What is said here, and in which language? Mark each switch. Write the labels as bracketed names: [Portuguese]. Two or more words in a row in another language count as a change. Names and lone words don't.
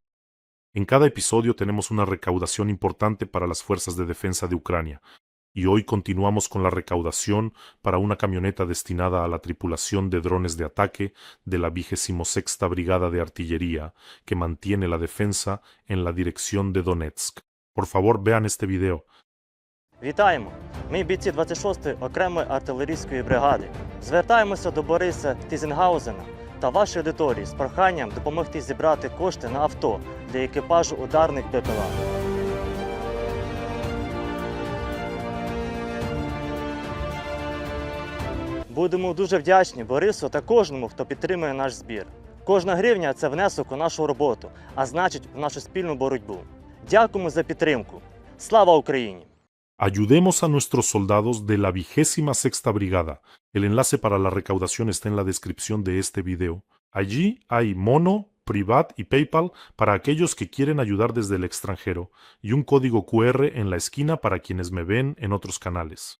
[Spanish] En cada episodio tenemos una recaudación importante para las fuerzas de defensa de Ucrania, y hoy continuamos con la recaudación para una camioneta destinada a la tripulación de drones de ataque de la 26ª Brigada de Artillería, que mantiene la defensa en la dirección de Donetsk. Por favor, vean este video. [Ukrainian] Вітаємо! Ми бійці 26-ї окремої артилерійської бригади. Звертаємося до Бориса Тізенгаузена та вашої аудиторії з проханням допомогти зібрати кошти на авто для екіпажу ударних БПЛА. Будемо дуже вдячні Борису та кожному, хто підтримує наш збір. Кожна гривня – це внесок у нашу роботу, а значить, в нашу спільну боротьбу. Дякуємо за підтримку. Слава Україні! [Spanish] Ayudemos a nuestros soldados de la 26ª Brigada. El enlace para la recaudación está en la descripción de este video. Allí hay Mono, Privat y PayPal para aquellos que quieren ayudar desde el extranjero y un código QR en la esquina para quienes me ven en otros canales.